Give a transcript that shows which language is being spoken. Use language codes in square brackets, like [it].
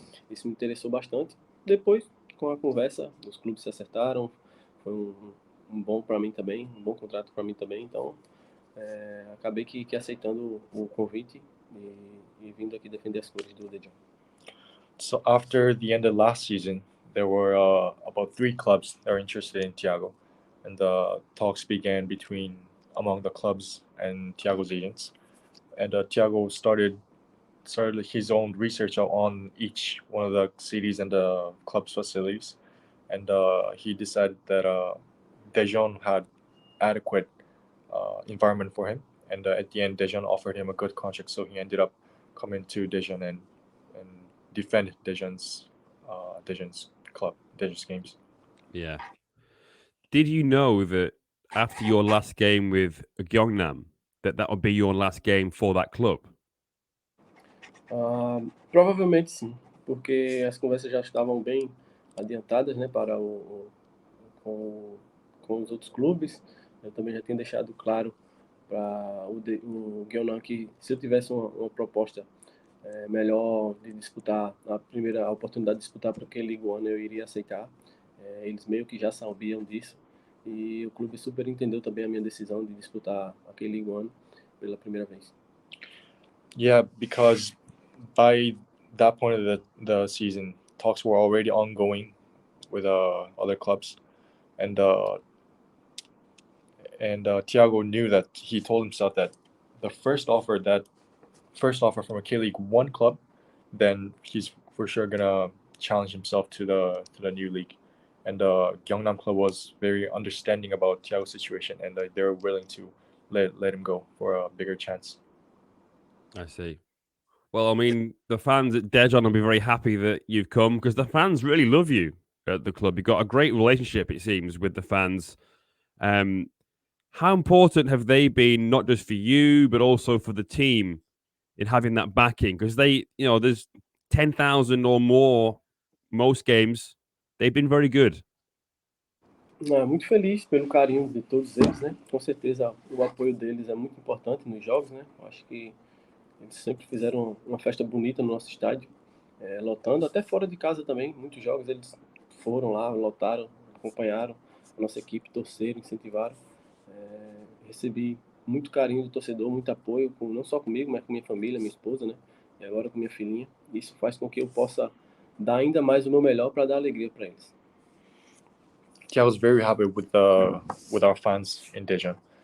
[pt] Isso me interessou bastante. Depois, com a conversa, os clubes se acertaram, foi um bom para mim também, um bom contrato para mim também, então acabei que aceitando o convite e vindo aqui defender as cores do Daejeon. [en] So after the end of last season, there were about 3 clubs that were interested in Tiago, and the talks began between among the clubs and Tiago's agents. And Tiago started his own research on each one of the cities and the club's facilities, and he decided that Daejeon had adequate environment for him. And at the end, Daejeon offered him a good contract, so he ended up coming to Daejeon and defend Daejeon's club, Daejeon's games. Yeah. Did you know that after your last game with Gyeongnam, that would be your last game for that club? [pt] Provavelmente sim, porque as conversas já estavam bem adiantadas, né, para com os outros clubes. Eu também já tinha deixado claro para o Gyeongnam que se eu tivesse uma proposta melhor de disputar a oportunidade de disputar para aquele League One, eu iria aceitar. Eles meio que já sabiam disso e o clube super entendeu também a minha decisão de disputar aquele League One pela primeira vez. [en] Yeah, because by that point of the season, talks were already ongoing with other clubs, and Tiago knew that he told himself that the first offer from a K League One club, then he's for sure gonna challenge himself to the new league. And the Gyeongnam club was very understanding about Tiago's situation, and they were willing to let him go for a bigger chance. I see. Well, I mean, the fans at Daejeon will be very happy that you've come because the fans really love you at the club. You've got a great relationship, it seems, with the fans. How important have they been, not just for you, but also for the team in having that backing? Because there's 10,000 or more most games. They've been very good. [pt] Muito feliz pelo carinho de todos eles, né? Com certeza o apoio deles é muito importante nos jogos, né? Acho que eles sempre fizeram uma festa bonita no nosso estádio, lotando, até fora de casa também. Muitos jogos eles foram lá, lotaram, acompanharam a nossa equipe, torceram, incentivaram. Recebi muito carinho do torcedor, muito apoio, não só comigo, mas com minha família, minha esposa, né? E agora com minha filhinha. Isso faz com que eu possa dar ainda mais o meu melhor para dar alegria para eles. [en] I was very happy with our fans in Daejeon.